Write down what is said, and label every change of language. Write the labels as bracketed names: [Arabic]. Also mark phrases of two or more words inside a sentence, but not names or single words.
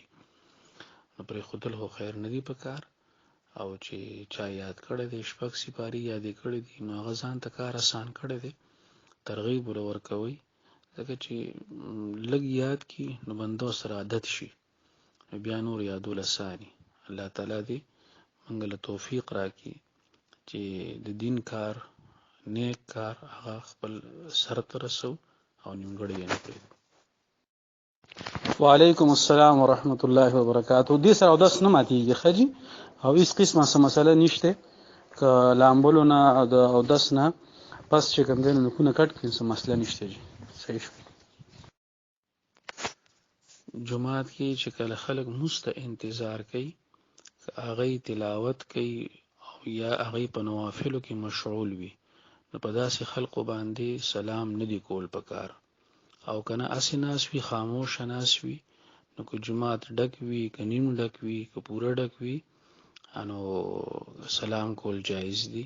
[Pashto] نو پرې خودل خو خیر نه دی پکار، او چې چا یاد کړی دی شپږ سپارې یادې کړی دي نو هغه ځان ته کار آسان کړی دی، ترغیب ور ورکوي، ځکه چې لږ یاد کی نو بنده سره عادت شي، بیا نور یادول اساني. الله تعالی دې موږ له توفیق راکړي چې د دین کار، نیک کار هغه خپل سر ته رسو او نیمګړی یې نه پرېږدو. [Arabic] وعلیکم السلام ورحمۃ اللہ وبرکاتہ. [Pashto] دې سره اودس نه ماتېږي خجی او هیڅ قسمه څه مسله نشته، که لامبلو نه او د اودس نه پس چې کوم دی نکونه کټ کړي څه مسله نشته جی. صحیح شو. جمعات کې چې کله خلک مسته انتظار کوي، هغه تلاوت کوي او یا هغه په نوافلو کې مشغول وي، نو په داسې خلقو باندې سلام نه دی کول پکار، او کنه اسی ناس وی خاموش ناس وی، نو که جماعت ډک وی که نیم ډک وی که پوره ډک وی انو سلام کول جایز دی.